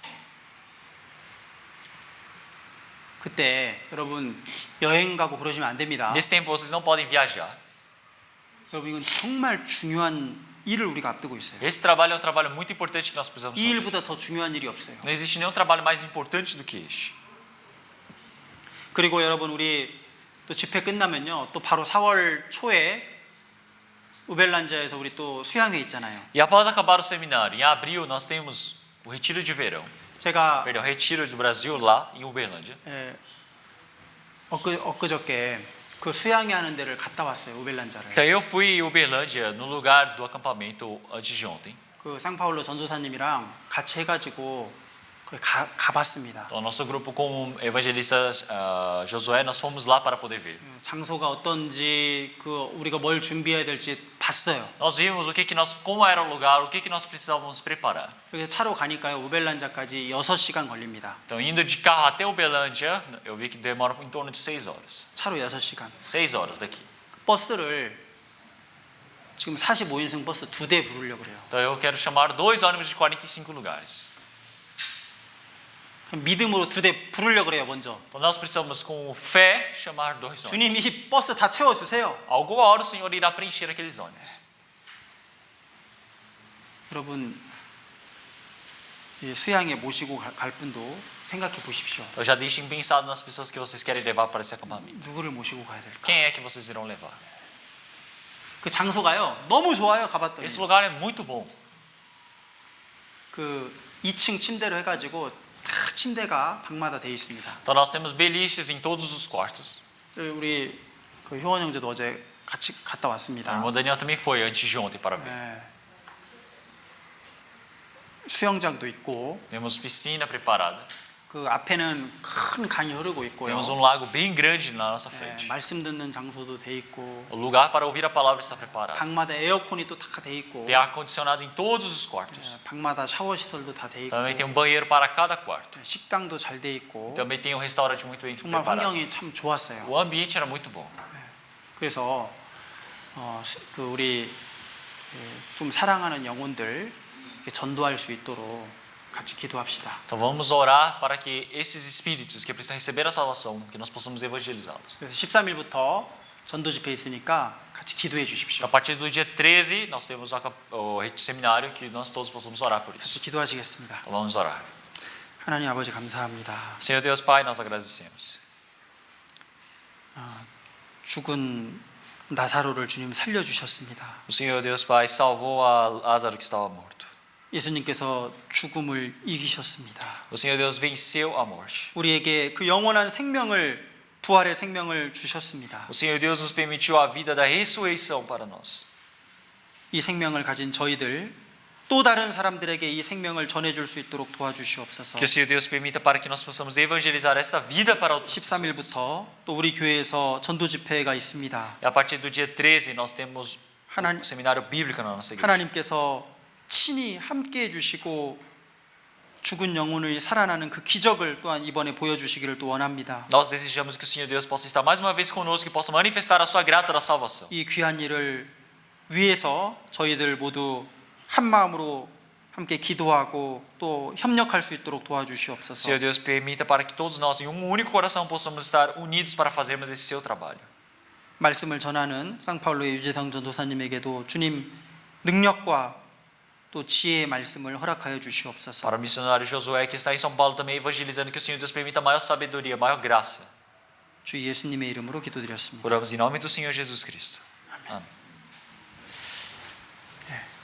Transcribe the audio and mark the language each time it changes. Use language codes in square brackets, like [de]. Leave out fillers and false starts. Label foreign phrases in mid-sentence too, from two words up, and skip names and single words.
[ko] 그때 여러분 여행 가고 그러시면 안 됩니다. [pt] Nesse tempo vocês não podem viajar. [ko] 여러분 이건 정말 중요한 일을 우리가 앞두고 있어요. [pt] Esse trabalho é um trabalho muito importante que nós precisamos [ko] 이 [pt] fazer. [ko] 일보다 더 중요한 일이 없어요. [pt] Não existe nenhum trabalho mais importante do que este. [ko] 그리고 여러분 우리 또 집회 끝나면요 또 바로 4월 초에 우벨란자에서 우리 또 수양회 있잖아요. [pt] E após acabar o seminário, em abril nós temos o retiro de verão. [ko] 제가 [pt] Perdão, retiro do Brasil lá em Uberlândia. [ko] 엊그저께 그 수양회 하는 데를 갔다 왔어요. 우벨란자를. [pt] Então eu fui em Uberlândia no lugar do acampamento antes de ontem. [ko] 그 상파울로 전도사님이랑 같이 해가지고 가봤습니다. [pt] Então nosso grupo com evangelistas Josué nós fomos lá para poder ver. [ko] 장소가 어떤지 그 우리가 뭘 준비해야 될지 봤어요. [pt] Nós vimos o que nós, como era o lugar, o que nós precisávamos preparar. [ko] 그래서 차로 가니까요 우벨란자까지 6시간 걸립니다. [pt] Então indo de carro até Uberlândia, eu vi que demora em torno de 6 horas. [ko] 차로 6시간. [pt] 6 horas daqui. [ko] 버스를 지금 45인승 버스 2대 부르려고 그래요. [pt] Então eu quero chamar 2 ônibus de 45 lugares. [ko] 믿음으로 2대 부르려고 그래요 먼저. [pt] Então nós precisamos com fé chamar 2 ônibus. [ko] 주님이 버스 다 채워주세요. [pt] Alguma hora o Senhor irá preencher aqueles ônibus. [ko] 여러분 이 수양에 모시고 갈 분도 생각해 보십시오. [pt] Então já deixem pensado nas pessoas que vocês querem levar para esse acampamento. [ko] 누구를 모시고 가야 될까? [pt] Quem é que vocês irão levar? [ko] 그 장소가요 너무 좋아요. 가봤더니 [pt] Esse lugar é muito bom. [ko] 그 2층 침대로 해가지고 다 침대가 방마다 돼 있습니다. [pt] Então nós temos beliches em todos os quartos. [ko] 우리 그 효원 형제도 어제 같이 갔다 [pt] O [ko] 왔습니다. [pt] irmão Daniel também foi antes de ontem para ver. [ko] 네. 수영장도 있고 [pt] Temos piscina preparada. [ko] 그 앞에는 큰 강이 흐르고 있고요. [pt] Temos lago bem grande na nossa [ko] 네, [pt] frente. [ko] 말씀 듣는 장소도 돼 있고 [pt] O lugar para ouvir a palavra está preparado. [ko] 방마다 에어컨이 또 다 돼 있고 [pt] Tem ar-condicionado em todos os quartos. [ko] 방마다 샤워 시설도 다 돼 있고 [pt] Também tem um banheiro para cada quarto. [ko] 식당도 잘 돼 있고 [pt] Também tem um restaurante muito bem [ko] 정말 [pt] preparado. [ko] 환경이 참 좋았어요. [pt] O ambiente era muito bom. [ko] 그래서 그 우리 좀 사랑하는 영혼들 전도할 수 있도록 같이 기도합시다. [pt] Então vamos orar para que esses espíritos que precisam receber a salvação, que nós possamos evangelizá-los. [ko] 그래서 13일부터 전도 집회 있으니까 같이 기도해 주십시오. [pt] A partir do dia 13, nós temos o seminário que nós todos possamos orar por isso. [ko] 같이 기도하시겠습니다. [pt] Então vamos orar. [ko] 하나님 아버지 감사합니다. [pt] Senhor Deus Pai, nós agradecemos. [ko] 죽은 나사로를 주님 살려주셨습니다. [pt] O Senhor Deus Pai salvou a Lázaro que estava morto. [ko] 예수님께서 죽음을 이기셨습니다. [pt] O Senhor Deus venceu a morte. [ko] 우리에게 그 영원한 생명을, 부활의 생명을 주셨습니다. [pt] O Senhor Deus nos permitiu a vida da ressurreição para nós. [ko] 이 생명을 가진 저희들, 또 다른 사람들에게 이 생명을 전해줄 수 있도록 도와주시옵소서. [pt] Que o Senhor Deus permita para que nós possamos evangelizar esta vida para outras pessoas. [ko] 13일부터 또 우리 교회에서 전도 집회가 있습니다. [pt] E a partir do dia 13 nós temos [ko] 하나님- [pt] um seminário bíblico na nossa igreja. [ko] 하나님께서 친히 함께 해주시고 죽은 영혼이 살아나는 그 기적을 또한 이번에 보여주시기를 또 원합니다. [pt] Nós desejamos que o Senhor Deus possa estar mais uma vez conosco e possa manifestar a sua graça da salvação. [ko] 이 귀한 일을 위해서 저희들 모두 한 마음으로 함께 기도하고 또 협력할 수 있도록 도와주시옵소서. [pt] Senhor Deus permita para que todos nós em um único coração possamos estar unidos para fazermos esse seu trabalho. [ko] 말씀을 전하는 쌍파울로의 유재성 전도사님에게도 주님 능력과 또 지혜의 말씀을 허락하여 주시옵소서. [pt] Para o missionário Josué que está em São Paulo também evangelizando, que o Senhor Deus permita maior sabedoria, maior graça. [ko] 주 예수님의 이름으로 기도드렸습니다. [pt] Oramos em nome do Senhor Jesus Cristo. Amém.